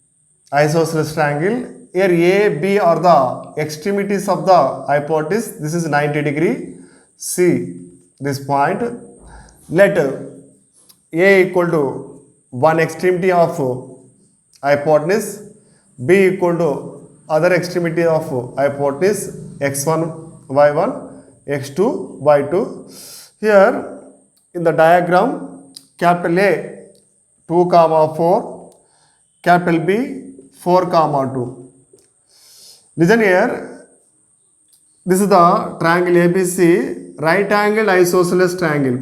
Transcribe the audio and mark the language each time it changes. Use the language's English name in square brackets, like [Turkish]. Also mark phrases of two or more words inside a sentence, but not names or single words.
[English] Here A, B are the extremities of the hypotenuse. This is 90 degree. See this point. Let A equal to one extremity of hypotenuse, B equal to other extremity of hypotenuse, x1 y1, x2 y2. Here in the diagram, capital A 2 comma 4, capital B 4 comma 2. Listen here, this is the triangle ABC, right angled isosceles triangle.